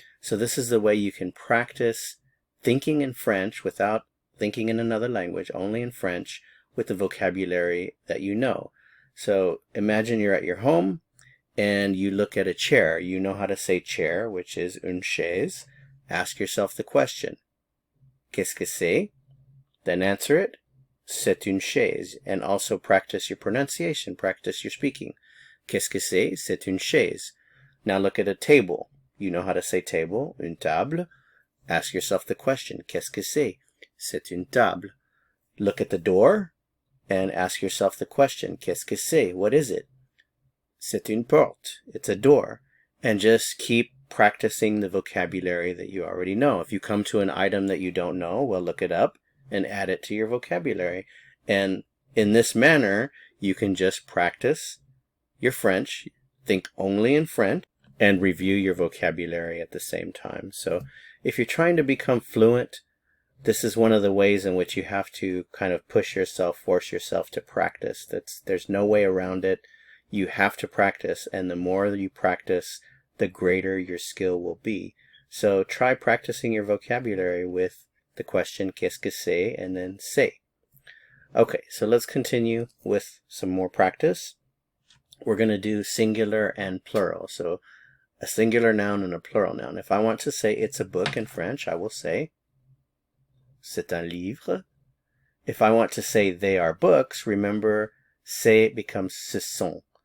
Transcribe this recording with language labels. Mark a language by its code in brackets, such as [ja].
[en] So this is the way you can practice thinking in French without thinking in another language, only in French, with the vocabulary that you know. So imagine you're at your home and you look at a chair. You know how to say chair, which is [fr] une chaise. [en] Ask yourself the question, [fr] qu'est-ce que c'est? [en] Then answer it, [fr] c'est une chaise. [en] And also practice your pronunciation, practice your speaking. [fr] Qu'est-ce que c'est? C'est une chaise. [en] Now look at a table. You know how to say table, [fr] une table. [en] Ask yourself the question, [fr] qu'est-ce que c'est? C'est une table. [en] Look at the door and ask yourself the question, [fr] qu'est-ce que c'est? [en] What is it? [fr] C'est une porte. [en] It's a door. And just keep practicing the vocabulary that you already know. If you come to an item that you don't know, well, look it up and add it to your vocabulary. And in this manner, you can just practice your French, think only in French, and review your vocabulary at the same time. So if you're trying to become fluent, this is one of the ways in which you have to kind of push yourself, force yourself to practice. There's no way around it. You have to practice, and the more you practice, the greater your skill will be. So try practicing your vocabulary with the question [fr] qu'est-ce que c'est [en] and then c'est. Okay, so let's continue with some more practice. We're going to do singular and plural. So a singular noun and a plural noun. If I want to say it's a book in French, I will say [fr] c'est un livre. [en] If I want to say they are books, remember c'est becomes ce sont.